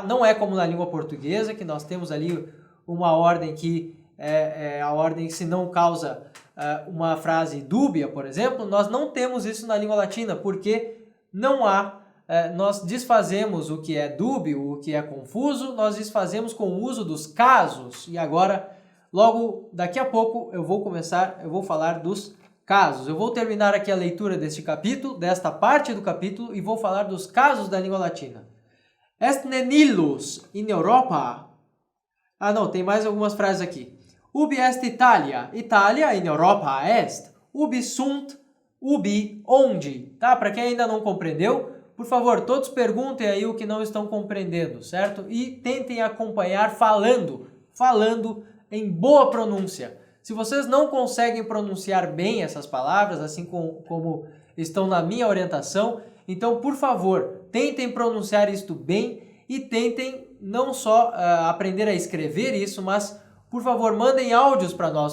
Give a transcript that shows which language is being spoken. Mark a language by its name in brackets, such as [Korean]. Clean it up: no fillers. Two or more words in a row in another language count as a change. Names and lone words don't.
[Portuguese] Não é como na língua portuguesa, que nós temos ali uma ordem que é a ordem que se não causa uma frase dúbia, por exemplo, nós não temos isso na língua latina, porque não há, nós desfazemos o que é dúbio, o que é confuso, nós desfazemos com o uso dos casos, e agora, logo daqui a pouco, eu vou falar dos casos. Eu vou terminar aqui a leitura deste capítulo, desta parte do capítulo, e vou falar dos casos da língua latina. [Latin] Est nihilus in Europa. [Portuguese] Não, tem mais algumas frases aqui. [Latin] Ubi est Italia. Italia in Europa est. Ubi sunt. Ubi [Portuguese] onde. Tá? Para quem ainda não compreendeu, por favor, todos perguntem aí o que não estão compreendendo, certo? E tentem acompanhar falando em boa pronúncia. Se vocês não conseguem pronunciar bem essas palavras, assim como estão na minha orientação, então, por favor, tentem pronunciar isto bem e tentem não só aprender a escrever isso, mas, por favor, mandem áudios para nós.